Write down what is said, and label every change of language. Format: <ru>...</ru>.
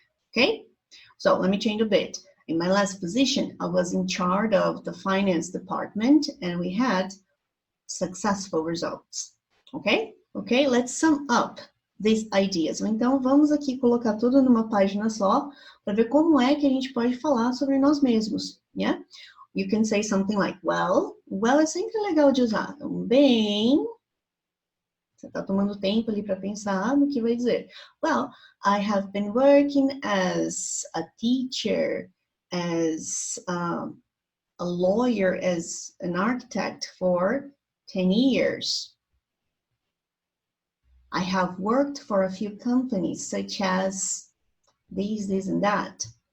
<en>Okay? So let me change a bit. In my last position, I was in charge of the finance department and we had successful results. Okay? Okay, let's sum up these ideas.</en> <pt>Então, vamos aqui colocar tudo numa página só para ver como é que a gente pode falar sobre nós mesmos, yeah?</pt> <en>You can say something like, well</en> <pt>é sempre legal de usar. Então, bem, você está tomando tempo ali para pensar no que vai dizer.</pt> <en>Well, I have been working as a teacher, as a lawyer, as an architect for 10 years. I have worked for a few companies such as this and that.</en>